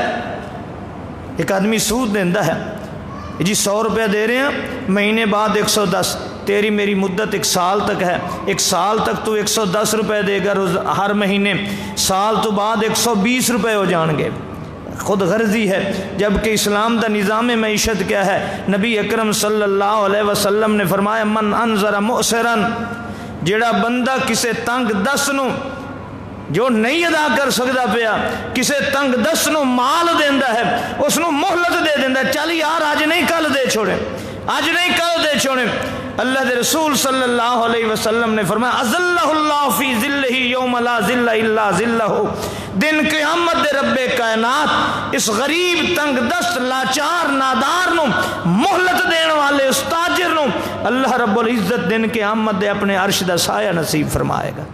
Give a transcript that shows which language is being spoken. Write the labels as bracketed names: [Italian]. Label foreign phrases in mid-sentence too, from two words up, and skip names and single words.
[Punjabi] ایک آدمی سود دیندہ ہے، جی 100 روپے دے رہے ہیں، مہینے بعد 110، تیری میری مدت 1 سال تک ہے، 1 سال تک تو 110 روپے دے گا ہر مہینے، سال تو بعد 120 روپے ہو جان گے۔ خود غرضی ہے، جبکہ اسلام دا نظام معیشت کیا ہے؟ نبی اکرم [Arabic] صلی اللہ علیہ وسلم [Punjabi] نے فرمایا [Arabic] من انظر مؤسرن، [Punjabi] جڑا بندہ کسے تنگ دست نو جو نہیں ادا کر سکتا پیا، کسے تنگ دست نو مال دیندا ہے، اس نو مہلت دے دیندا ہے، چل یار آج نہیں کل دے چھوڑے، آج نہیں کل دے چھوڑے۔ اللہ دے رسول [Arabic] صلی اللہ علیہ وسلم [Punjabi] نے فرمایا [Arabic] اذلہ اللہ فی ذلہ یوم لا ذل الا ذلہ، [Punjabi] دن قیامت دے رب کائنات اس غریب تنگ دست لاچار نادار نو مہلت دین والے اس تاجر نو [Arabic] اللہ رب العزت [Punjabi] دن قیامت دے اپنے عرش دا سایہ نصیب فرمائے گا۔